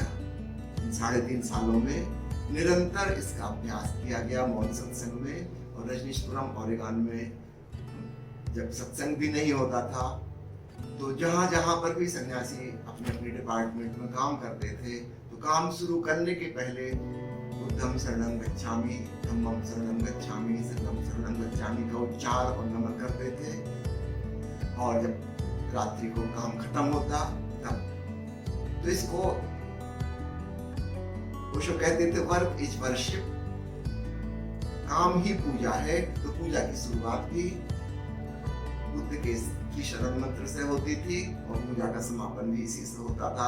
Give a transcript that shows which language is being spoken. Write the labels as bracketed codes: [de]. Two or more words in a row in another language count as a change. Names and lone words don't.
[hi] इन 3.5 सालों में निरंतर इसका अभ्यास किया गया मौन सत्संग में। और रजनीशपुरम ओरेगन में जब सत्संग भी नहीं होता था तो जहां जहां पर भी सन्यासी अपने अपने डिपार्टमेंट में काम करते थे, तो काम शुरू करने के पहले [pi] बुद्धम शरणम गच्छामि, धम्मम शरणम गच्छामि, संघम शरणम गच्छामि [hi] का उच्चार और नमन करते थे। और जब रात्रि को काम खत्म होता तब तो इसको ओशो कहते थे [en] work is worship. [hi] काम ही पूजा है। तो पूजा की शुरुआत भी बुद्ध के शरण मंत्र से होती थी और पूजा का समापन भी इसी से होता था।